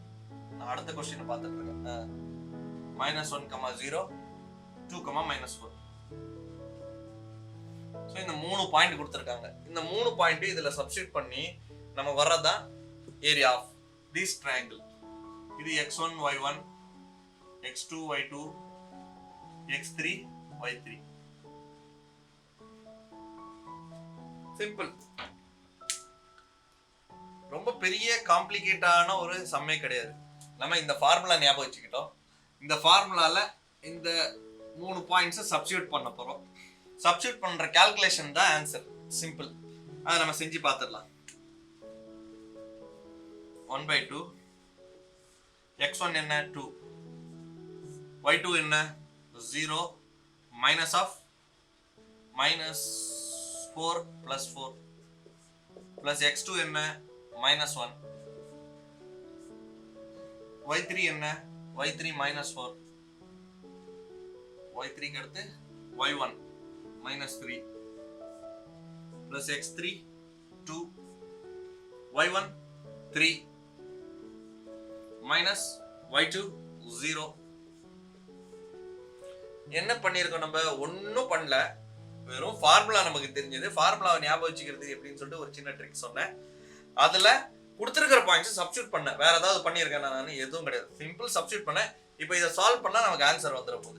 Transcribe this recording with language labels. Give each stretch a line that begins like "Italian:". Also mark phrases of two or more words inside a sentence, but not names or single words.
Tamil: நான் அடுத்த क्वेश्चन பார்த்துட்டு இருக்கேன். -1,0 2, -4. ஸோ இந்த 3 பாயிண்ட் கொடுத்துருக்காங்க. இந்த 3 பாயிண்ட் இதுல சப்ஸ்டிட் பண்ணி நம்ம வர்றதான்
English: area of this triangle.
Tamil: இது x1 y1 x2 y2 x3 y3. சிம்பிள். ரொம்ப பெரிய காம்ப்ளிகேட்டான ஒரு சம்மே கிடையாது. நம்ம இந்த ஃபார்முலா ஞாபகம் வச்சுக்கிட்டோம். இந்த ஃபார்முலால இந்த 3 பாயிண்ட்ஸை சப்ஸ்டிட்யூட் பண்ண போறோம். சப்ஸ்டிட்யூட் பண்ற கால்குலேஷன் தான் ஆன்சர். சிம்பிள். அதை நம்ம செஞ்சு பார்த்துடலாம். 1/2 x1 என்ன 2, y2 என்ன 0,
English: minus of
Tamil: -4 plus 4 plus x2 என்ன -1, y3 என்ன y3 -4, y3 க்கு அடுத்து y1 -3 plus x3 2, y1 3 minus y2 0. என்ன பண்ணிருக்கோம்? நம்ம ஒன்னும் பண்ணல, வெறும் ஃபார்முலா நமக்கு தெரிஞ்சது. ஃபார்முலாவை ஞாபகம் வச்சுக்கிறது எப்படின்னு சொல்லிட்டு ஒரு சின்ன ட்ரிக் சொன்னேன். அதுல கொடுத்துருக்கிற பாயிண்ட்ஸ் சப்ஸ்டிட்யூட் பண்ண, வேற ஏதாவது பண்ணியிருக்கேன் நான்? எதுவும் கிடையாது. சிம்பிள் சப்ஸ்டிட்யூட் பண்ணேன். இப்போ இதை சால்வ் பண்ணா நமக்கு ஆன்சர் வந்துட போகுது.